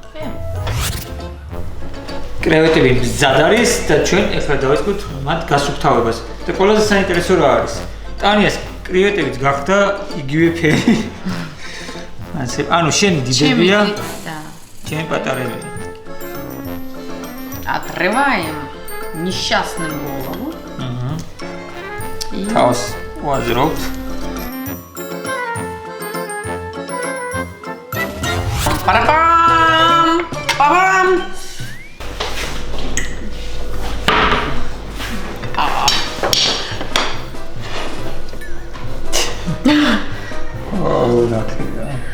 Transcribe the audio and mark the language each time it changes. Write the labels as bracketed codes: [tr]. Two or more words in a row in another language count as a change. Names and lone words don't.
[ka] კრევეტები მზად არის და ჩვენ ეხლა დავიწყოთ მათ გასუფთავებას. და ყველაზე საინტერესო რა არის? ტანიას კრევეტებიც გახდა იგივე ფერი. ასე, ანუ შენი დიდებია, [ru] Да. [ka] ჩემი პატარებია. [ru] Отрываем несчастную голову. И [ka] თავს ვაზრობთ. Парапам! Папам! ოუ, ნახე.